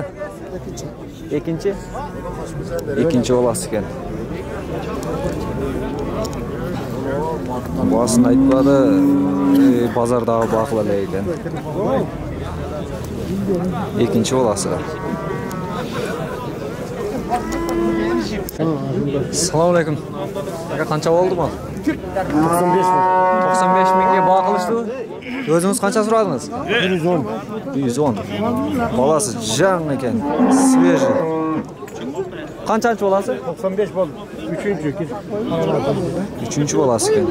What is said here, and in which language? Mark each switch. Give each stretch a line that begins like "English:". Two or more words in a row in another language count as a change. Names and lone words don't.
Kyrgyz: Экинчи. Экинчи боласыз экен. Баасын айтпады, базардагы бакыл эле экен. Экинчи баласы.
Arabic: السلام عليكم.
Uzbek: Aka qancha bo'ldi bu? 95 mingga baqilishdi. O'zingiz qancha so'radingiz? 110. 110. Balasi jang ekan, sveji. Qanchanchi bolasi? 95 bo'ldi. 3-chi bolasi ekan.